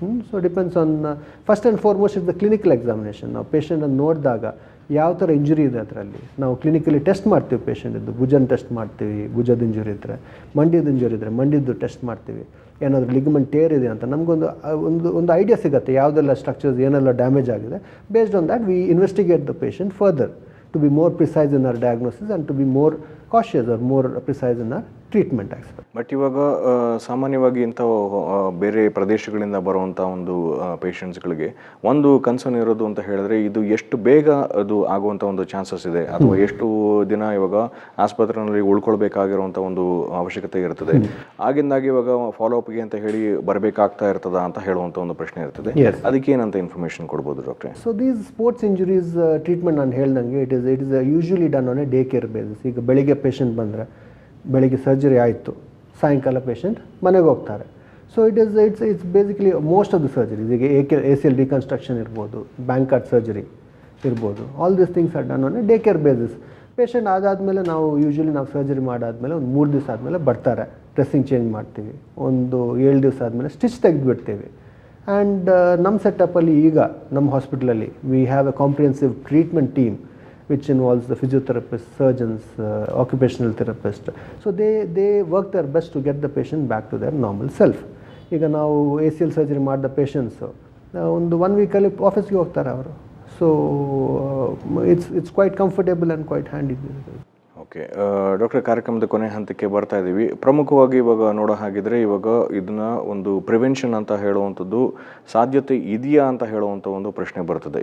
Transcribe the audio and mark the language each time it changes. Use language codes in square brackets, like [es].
[en] So depends on first and foremost is the clinical examination. [kn] ನಾವು ಪೇಷಂಟನ್ನು ನೋಡಿದಾಗ ಯಾವ ಥರ ಇಂಜುರಿ ಇದೆ ಅದರಲ್ಲಿ ನಾವು ಕ್ಲಿನಿಕಲಿ ಟೆಸ್ಟ್ ಮಾಡ್ತೀವಿ. ಪೇಷಂಟಿದ್ದು ಭುಜನ ಟೆಸ್ಟ್ ಮಾಡ್ತೀವಿ, ಭುಜದ ಇಂಜುರಿ ಇದ್ದರೆ, ಮಂಡಿದ ಇಂಜುರಿ ಇದ್ದರೆ ಮಂಡಿದ್ದು ಟೆಸ್ಟ್ ಮಾಡ್ತೀವಿ. ಏನಾದರೂ ಲಿಗಮೆಂಟ್ ಟೇರ್ ಇದೆ ಅಂತ ನಮಗೊಂದು ಐಡಿಯಾ ಸಿಗುತ್ತೆ, ಯಾವುದೆಲ್ಲ ಸ್ಟ್ರಕ್ಚರ್ಸ್ ಏನೆಲ್ಲ ಡ್ಯಾಮೇಜ್ ಆಗಿದೆ. [en] Based on that we investigate the patient further to be more precise in our diagnosis and to be more cautious or more precise in our treatment aspect. [kn] But ಇವಾಗ ಸಾಮಾನ್ಯವಾಗಿ ಇಂಥ ಬೇರೆ ಪ್ರದೇಶಗಳಿಂದ ಬರುವಂಥ ಒಂದು ಪೇಷಂಟ್ಸ್ಗಳಿಗೆ ಒಂದು ಕನ್ಸರ್ನ್ ಇರೋದು ಅಂತ ಹೇಳಿದ್ರೆ, ಇದು ಎಷ್ಟು ಬೇಗ ಅದು ಆಗುವಂಥ ಒಂದು ಚಾನ್ಸಸ್ ಇದೆ, ಅಥವಾ ಎಷ್ಟು ದಿನ ಇವಾಗ ಆಸ್ಪತ್ರೆಯಲ್ಲಿ ಉಳ್ಕೊಳ್ಬೇಕಾಗಿರುವಂಥ ಒಂದು ಅವಶ್ಯಕತೆ ಇರ್ತದೆ, ಆಗಿಂದಾಗಿ ಇವಾಗ ಫಾಲೋಅಪ್ಗೆ ಅಂತ ಹೇಳಿ ಬರಬೇಕಾಗ್ತಾ ಇರ್ತದ ಅಂತ ಹೇಳುವಂಥ ಒಂದು ಪ್ರಶ್ನೆ ಇರ್ತದೆ. ಅದಕ್ಕೆ ಏನಂತ ಇನ್ಫಾರ್ಮೇಷನ್ ಕೊಡ್ಬೋದು ಡಾಕ್ಟ್ರೆ? [en] so these sports injuries treatment [kn] ನಾನು ಹೇಳ್ದಂಗೆ [en] It is usually done on a day care basis. [kn] ಈಗ ಬೆಳಿಗ್ಗೆ ಪೇಷಂಟ್ ಬಂದರೆ ಬೆಳಿಗ್ಗೆ ಸರ್ಜರಿ ಆಯಿತು, ಸಾಯಂಕಾಲ ಪೇಷಂಟ್ ಮನೆಗೆ ಹೋಗ್ತಾರೆ. [en] so it's basically most of the surgeries, [kn] ಈಗ ACL ರಿಕನ್ಸ್ಟ್ರಕ್ಷನ್ ಇರ್ಬೋದು, ಬ್ಯಾಂಕಾರ್ಡ್ ಸರ್ಜರಿ ಇರ್ಬೋದು, [en] All this things are done on a day care basis. [kn] Patient ಆದಾದಮೇಲೆ ನಾವು ಯೂಶ್ವಲಿ ನಾವು ಸರ್ಜರಿ ಮಾಡಾದಮೇಲೆ ಒಂದು 3 ದಿವಸ ಆದಮೇಲೆ ಬರ್ತಾರೆ, ಡ್ರೆಸ್ಸಿಂಗ್ ಚೇಂಜ್ ಮಾಡ್ತೀವಿ, ಒಂದು 7 ದಿವಸ ಆದಮೇಲೆ ಸ್ಟಿಚ್ ತೆಗೆದುಬಿಡ್ತೀವಿ. ಆ್ಯಂಡ್ ನಮ್ಮ ಸೆಟಪ್ಪಲ್ಲಿ ಈಗ ನಮ್ಮ ಹಾಸ್ಪಿಟಲಲ್ಲಿ [en] We have a comprehensive treatment team which involves the physiotherapists, surgeons, occupational therapists. So they work their best to get the patient back to their normal self. [kn] ಈಗ ನಾವು ACL ಸರ್ಜರಿ ಮಾಡಿದ patients ಒಂದು 1 ವೀಕಲ್ಲಿ ಆಫೀಸ್ಗೆ ಹೋಗ್ತಾರೆ ಅವರು. [en] So it's quite comfortable and quite handy. [kn] Okay doctor, ಕಾರ್ಯಕ್ರಮದ ಕೊನೆ ಹಂತಕ್ಕೆ ಬರ್ತಾ ಇದ್ದೀವಿ. ಪ್ರಮುಖವಾಗಿ ಇವಾಗ ನೋಡೋ ಹಾಗಿದ್ರೆ ಇವಾಗ ಇದನ್ನ ಒಂದು ಪ್ರಿವೆನ್ಷನ್ ಅಂತ ಹೇಳುವಂಥದ್ದು ಸಾಧ್ಯತೆ ಇದೆಯಾ ಅಂತ ಹೇಳುವಂಥ ಒಂದು ಪ್ರಶ್ನೆ ಬರ್ತದೆ.